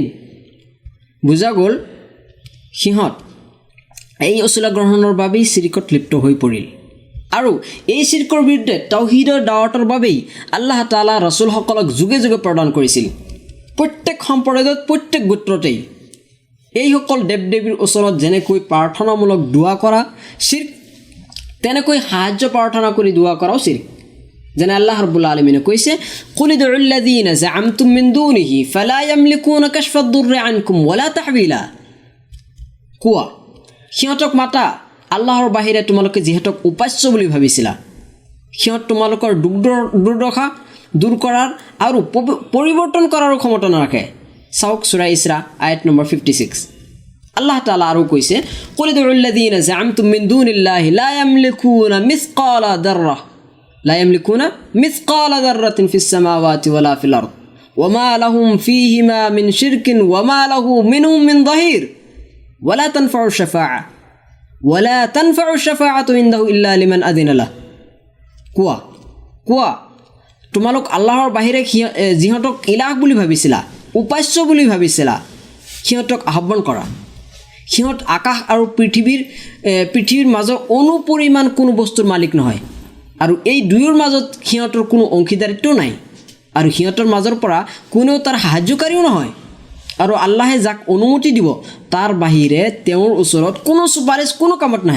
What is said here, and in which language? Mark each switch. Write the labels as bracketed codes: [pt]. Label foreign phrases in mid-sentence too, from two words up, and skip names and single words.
[as] বুজা গ'ল সিহঁত এই অছিলা গ্ৰহণৰ বাবেই চিৰিকত লিপ্ত হৈ পৰিল আৰু এই চিৰিকৰ বিৰুদ্ধে তাওহীদৰ দাৱাতৰ বাবেই আল্লাহ তাআলা ৰাসূলসকলক যুগে যুগে প্ৰদান কৰিছিল। প্ৰত্যেক সম্প্ৰদায়ত প্ৰত্যেক গোত্ৰতেই এইসকল দেৱ দেৱীৰ ওচৰত যেনেকৈ প্ৰাৰ্থনামূলক দোৱা কৰা চিৰ্ক, তেনেকৈ সাহায্য প্ৰাৰ্থনা কৰি দোৱা কৰাও চিৰ্ক। যেনে আল্লাহ ৰাব্বুল আলামিনে কৈছে, [ar] قل ادعوا الذين زعمتم من دونه فلا يملكون كشف الضر عنكم ولا تحويلا. [as] কোৱা, সিহঁতক মাতা আল্লাহৰ বাহিৰে তোমালোকে যিহেতক উপাস্য বুলি ভাবিছিলা, সিহঁত তোমালোকৰ দুৰ্দশা দূৰ কৰাৰ আৰু পৰিৱৰ্তন কৰাৰো ক্ষমতা নাৰাখে। চাওক সূৰা ইছৰা আয়াত নম্বৰ 56। আল্লাহ তাআলা আৰু কৈছে, [ar] قل ادعوا الذين زعمتم من دون الله لا يملكون مثقال ذرة في السماوات ولا في الأرض وما لهم فيهما من شرك وما له منهم من ظهير ولا تنفع الشفاعة عنده إلا لمن أذن له. [as] কোৱা তোমালোক আল্লাহৰ বাহিৰে যিহঁতক ইলাহ বুলি ভাবিছিলা, উপাস্য বুলি ভাবিছিলা, সিহঁতক আহ্বান কৰা। সিহঁত আকাশ আৰু পৃথিৱীৰ মাজৰ অনুপৰিমাণ কোনো বস্তুৰ মালিক নহয় আৰু এই দুয়োৰ মাজত সিহঁতৰ কোনো অংশীদাৰিত্ব নাই আৰু সিহঁতৰ মাজৰ পৰা কোনেও তাৰ সাহায্যকাৰীও নহয় আৰু আল্লাহে যাক অনুমতি দিব তাৰ বাহিৰে তেওঁৰ ওচৰত কোনো চুপাৰিচ কোনো কামত নাহে।